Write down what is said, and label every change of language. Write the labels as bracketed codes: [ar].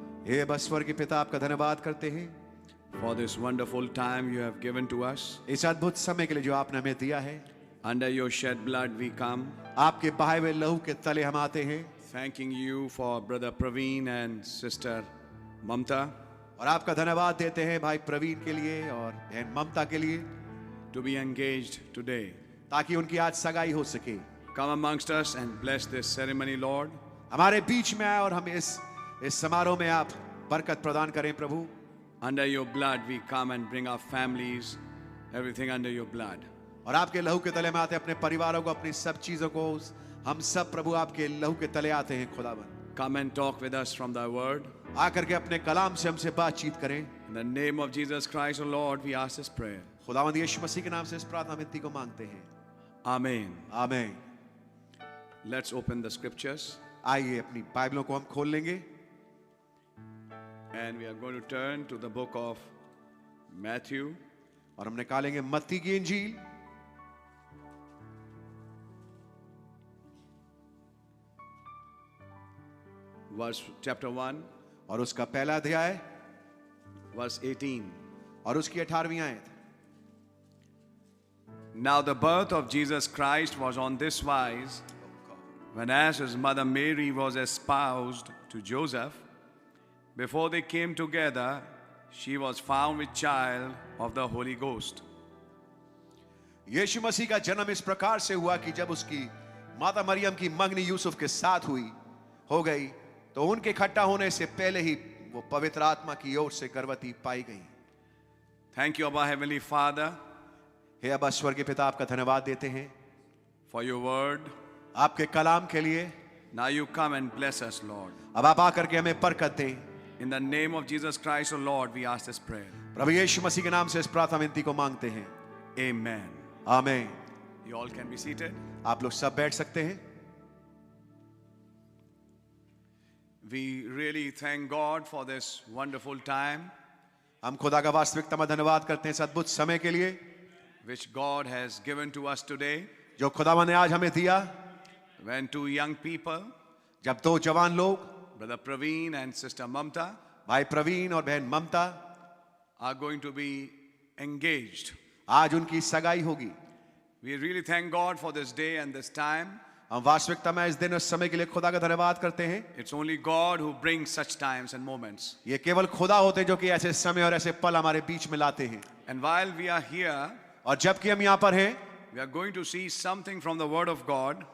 [hi] हे अब्बा स्वर्गीय पिता, आपका धन्यवाद करते हैं [en] for this wonderful time you have given to us. [hi] इस अद्भुत समय के लिए जो आपने हमें दिया है. [en] Under your shed blood we come, [hi] आपके बहाए हुए लहू के तले हम आते हैं, [en] thanking you for Brother Praveen and Sister Mamta [hi] और आपका धन्यवाद देते हैं भाई प्रवीण के लिए और बहन ममता के लिए, [en] to be engaged today. [hi] ताकि उनकी आज सगाई हो सके. [en] Come amongst us and bless this ceremony, Lord. [hi] हमारे बीच में आए और हम इस समारोह में आप बरकत प्रदान करें प्रभु. [en] Under your blood we come and bring our families, everything under your blood. [hi] और आपके लहू के तले में आते हैं, अपने परिवारों को, अपनी सब चीजों को, हम सब प्रभु आपके लहू के तले आते हैं. खुदावन, [en] Come and talk with us from thy word. [hi] आकर के अपने कलाम से हमसे बातचीत करें. [en] In the name of Jesus Christ, O Lord, we ask this prayer. [hi] खुदावंद यीशु मसीह के नाम से इस प्रार्थना विनती को मांगते हैं. [en] Amen. [hi] आमीन. [en] Let's open the scriptures. [hi] आइए अपनी बाइबलों को हम खोल लेंगे [en] And we are going to turn to the book of Matthew, [hi] और हम निकालेंगे मत्ती की इंजील [en] chapter 1, [hi] और उसका पहला अध्याय [en] verse 18. [hi] और उसकी 18वीं आयत. [en] Now the birth of Jesus Christ was on this wise, when as his mother Mary was espoused to Joseph, before they came together, she was found with child of the Holy Ghost. [hi] यीशु मसीह का जन्म इस प्रकार से हुआ कि जब उसकी माता मरियम की मंगनी यूसुफ के साथ हो गई, तो उनके इकट्ठा होने से पहले ही वो पवित्र आत्मा की ओर से गर्भवती पाई गई. [en] Thank you, Abba Heavenly Father, [hi] हे अब्बा स्वर्गीय पिता, आपका धन्यवाद देते हैं [en] for your word. [hi] आपके कलाम के लिए. [en] Now you come and bless us, Lord. [hi] अब आप आकर के हमें बरकत दें. [en] In the name of Jesus Christ, O Lord, we ask this prayer. [hi] प्रभु यीशु मसीह के नाम से इस प्रार्थना विनती को मांगते हैं. [en] Amen. [hi] आमीन. [en] You all can be seated. [hi] आप लोग सब बैठ सकते हैं. [en] We really thank God for this wonderful time [hi] हम खुदा का वास्तविकता में धन्यवाद करते हैं इस अद्भुत समय के लिए [en] which God has given to us today. [hi] जो खुदावन ने आज हमें दिया. [en] When two young people, [hi] जब दो जवान लोग, [en] Brother Praveen and Sister Mamta, [hi] भाई प्रवीण और बहन ममता, [en] are going to be engaged. [hi] आज उनकी सगाई होगी. [en] We really thank God for this day and this time. [hi] हम वास्तविकता में इस दिन और समय के लिए खुदा का धन्यवाद करते हैं. [en] It's only God who brings such times and moments. [hi] ये केवल खुदा होते हैं जो कि ऐसे समय और ऐसे पल हमारे बीच में लाते हैं. [en] And while we are here, [hi] और जबकि हम यहाँ पर हैं, [en] we are going to see something from the Word of God